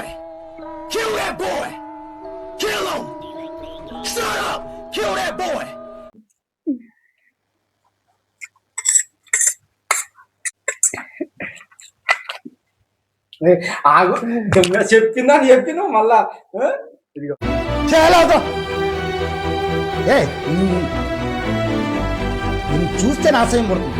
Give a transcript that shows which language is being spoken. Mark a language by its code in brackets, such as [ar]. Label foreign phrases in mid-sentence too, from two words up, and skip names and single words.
[en] Kill that boy! Kill him! Shut up! Kill that boy! [te] ఆగు. చెప్పినా మళ్ళా ఇదిగో నేను చూస్తే నా అసహ్యం పడుతుంది.